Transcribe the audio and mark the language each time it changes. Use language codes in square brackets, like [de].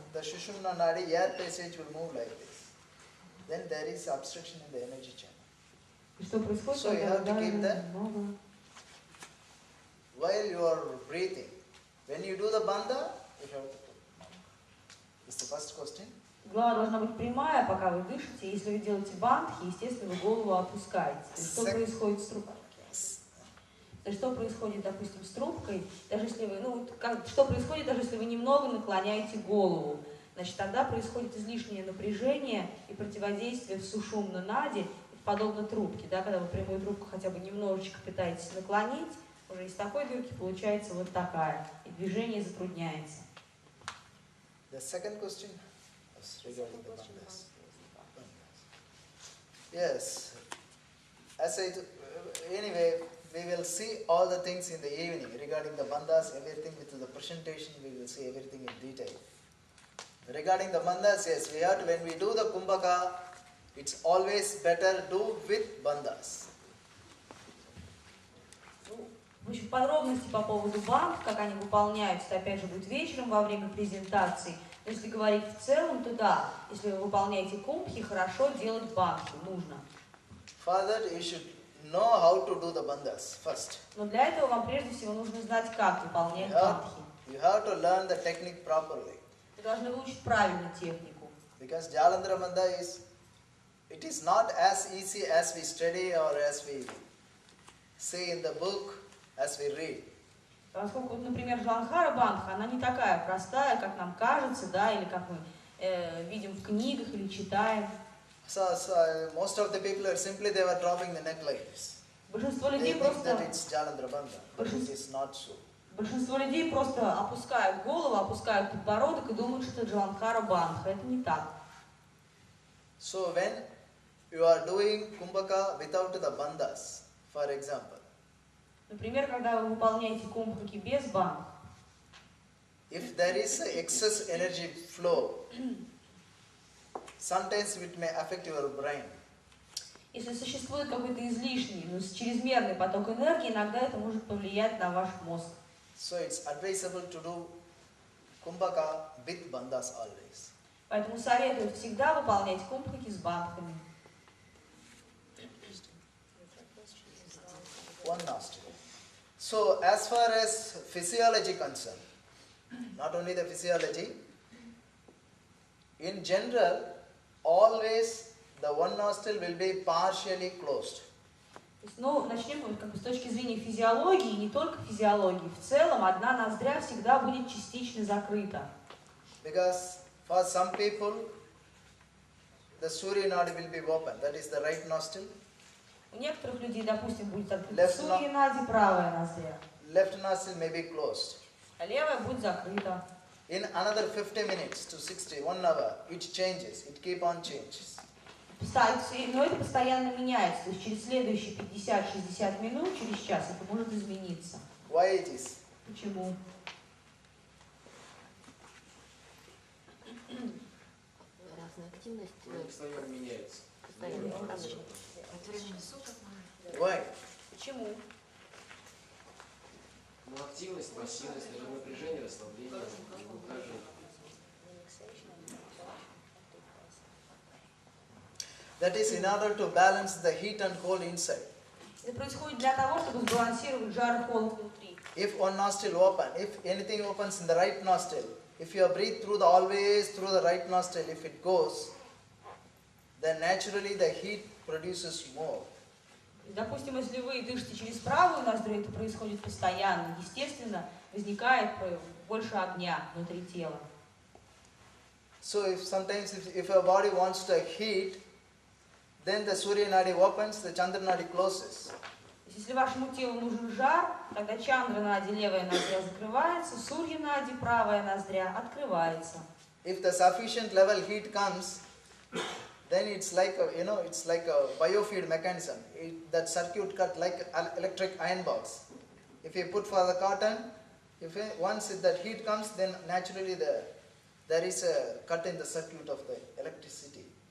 [en] the Sushumna nadi air passage will move like this. Then there is obstruction in the energy channel. [ru] И что происходит, [en] So you [ru] когда [en] have to keep [ru] ударили [en] that. [ru] немного? [en] While you are breathing, when you do the bandha, you have to. This is the first question. [ru] Голова должна быть прямая, пока вы дышите. Если вы делаете бандхи, естественно, вы голову опускаете. То есть, что происходит с трубкой? То есть, что происходит, допустим, с трубкой, даже если вы, что происходит, даже если вы немного наклоняете голову? Значит, тогда происходит излишнее напряжение и противодействие в сушумна нади, подобно трубке, да, когда вы прямую трубку хотя бы немножечко пытаетесь наклонить, уже из такой дырки получается вот такая, и движение затрудняется. [en] The second question was regarding the bandhas. Yes. As I anyway, we will see all the things in the evening regarding the bandhas, everything with the presentation, we will see everything in detail. Regarding the bandhas, yes, we have to, when we do the kumbhaka, it's always better do with bandhas. [ru] В общем, подробности по поводу банд, как они выполняются, это опять же будет вечером во время презентации. Но если говорить в целом, то да, если вы выполняете кумбхи, хорошо делать бандхи, нужно. [en] For that, you should know how to do the bandhas first. [ru] Но для этого вам прежде всего нужно знать, как выполнять бандхи. [en] You have to learn the technique properly. [ru] Вы должны выучить правильно технику. [en] Because Jalandhara bandha it is not as easy as we study or as we say in the book, as we read. [ru] Поскольку, например, Джаландхара Бандха, она не такая простая, как нам кажется, да, или как мы видим в книгах или читаем. [en] So most of the people are simply they were dropping the neck like this. [ru] Большинство [en] They [ru] людей [en] think that [ru] просто [en] it's Jalandhara Bandha, but it is not so. [ru] Большинство людей просто опускают голову, опускают подбородок и думают, что это Джаландхара Бандха. Это не так. [en] So when you are doing kumbhaka without the bandhas, for example, [ru] Например, когда вы выполняете кумбхаки без бандх, [en] if there is a excess energy flow, sometimes it may affect your brain. [ru] если существует какой-то излишний, чрезмерный поток энергии, иногда это может повлиять на ваш мозг. [en] So it's advisable to do kumbhaka with bandhas always. [ru] Поэтому советуют всегда выполнять кумбхаки с бандхами. [en] One nostril. So as far as physiology concerned, not only the physiology, in general, always the one nostril will be partially closed. [ru] Ну, начнем с точки зрения физиологии, не только физиологии. В целом, одна ноздря всегда будет частично закрыта. [en] Because for some people, the Surya Nadi will be open, that is the right nostril. [ru] У некоторых людей, допустим, будет открыта Сурья Нади, правая ноздря. [en] Left nostril may be closed. [ru] А левая будет закрыта. [en] In another 50 minutes to 60, 1 hour, it changes, it keep on changes. [ru] Но это постоянно меняется. То есть через следующие 50-60 минут, через час, это может измениться. [en] Why it is? [ru] Почему? Разная активность. Постоянно меняется. Постоянно. От времени суток. [en] Why? [ru] Почему? Ну, активность, пассивность, это напряжение, расслабление, ухаживание. [en] That is in order to balance the heat and cold inside. [ru] Это происходит для того, чтобы сбалансировать жар и холод внутри. [en] If one nostril open, if anything opens in the right nostril, if you breathe through always through the right nostril, if it goes, then naturally the heat produces more. [ru] Допустим, если вы дышите через правую ноздрю, это происходит постоянно. Естественно, возникает больше огня внутри тела. [en] So if sometimes if your body wants to heat, then the Surya Nadi opens, the Chandra Nadi closes. [ru] Если вашему телу нужен жар, тогда Чандра Нади, левая ноздря, закрывается, Сурья Нади, правая ноздря, открывается. [en] If the sufficient level heat comes, then it's like it's like a biofeed mechanism. That circuit cut like electric iron box. If you put for the cotton, once that heat comes, then naturally there is a cut in the circuit of the electricity.